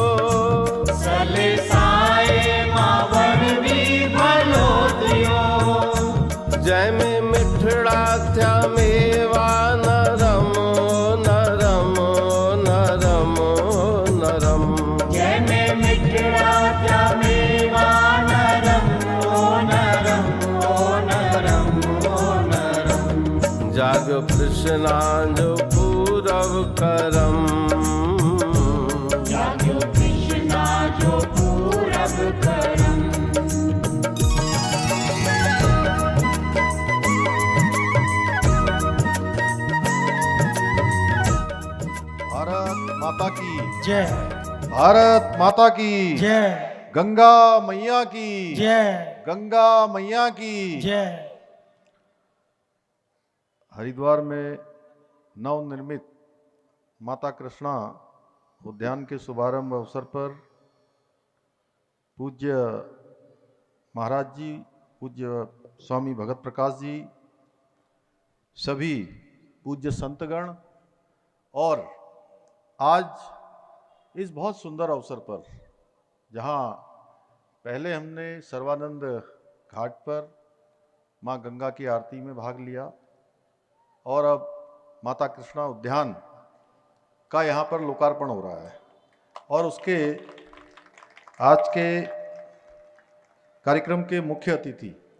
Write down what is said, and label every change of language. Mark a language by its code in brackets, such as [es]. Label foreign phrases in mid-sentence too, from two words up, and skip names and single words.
[sd] सलिसाए मावण भी भलो थियो, जंहिंमें मिठड़ा थिया मेवा नरम नरम नरम नरम, जंहिंमें मिठड़ा थिया मेवा नरम ओ नरम ओ नरम ओ नरम। जाग्यो कृष्णा जो पूरब करम, जाग्यो कृष्णा जो पूरब करम, [hi] भारत माता की जय भारत माता की जय गंगा मैया की जय गंगा मैया की जय। हरिद्वार में नवनिर्मित माता कृष्णा उद्यान के शुभारंभ अवसर पर पूज्य महाराज जी, पूज्य स्वामी भगत प्रकाश जी, सभी पूज्य संतगण और आज इस बहुत सुंदर अवसर पर जहां पहले हमने सर्वानंद घाट पर मां गंगा की आरती में भाग लिया और अब माता कृष्णा उद्यान का यहाँ पर लोकार्पण हो रहा है और उसके आज के कार्यक्रम के मुख्य अतिथि